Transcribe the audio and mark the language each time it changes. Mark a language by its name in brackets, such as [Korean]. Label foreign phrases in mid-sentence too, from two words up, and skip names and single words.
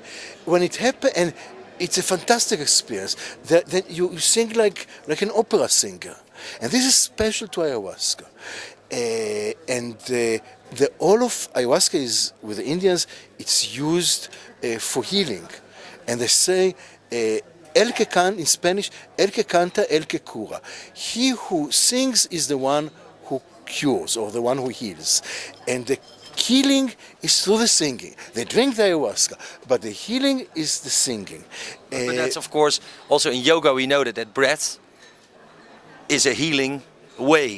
[English] When it happens, and it's a fantastic experience. Then you sing like an opera singer. And this is special to ayahuasca. The all of ayahuasca is, with the Indians, it's used for healing. And they say, [Spanish] el que can, [English] in Spanish, [Spanish] el que canta, el que cura. [English] He who sings is the one who cures, or the one who heals. And the healing is through the singing. They drink the ayahuasca, but the healing is the singing. But that's, of course, also in yoga we know that breath is a healing way.